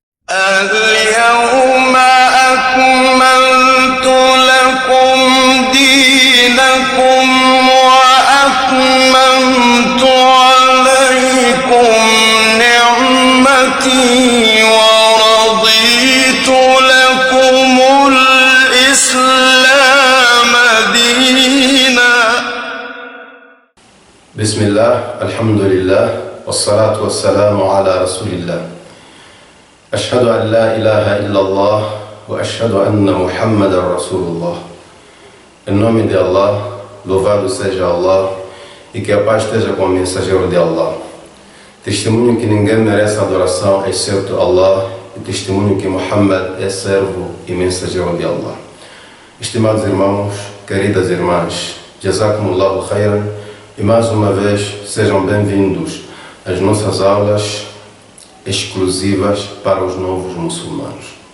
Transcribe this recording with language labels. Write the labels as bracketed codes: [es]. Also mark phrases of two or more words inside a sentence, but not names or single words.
[ar] اليوم أكملت لكم دينكم وأتممت عليكم نعمتي ورضيت لكم الإسلام دينا. بسم الله، الحمد لله، والصلاة والسلام على رسول الله. أشهد أن لا إله إلا الله وأشهد أن محمدا رسول الله. [pt] Em nome de Allah, louvado seja Allah e que a paz esteja com o mensageiro de Allah. Testemunho que ninguém merece adoração exceto Allah e testemunho que Muhammad é servo e mensageiro de Allah. Estimados irmãos, queridas irmãs, [ar] جزاكم الله خيرا, [pt] e mais uma vez sejam bem-vindos às nossas aulas exclusivas para os novos muçulmanos.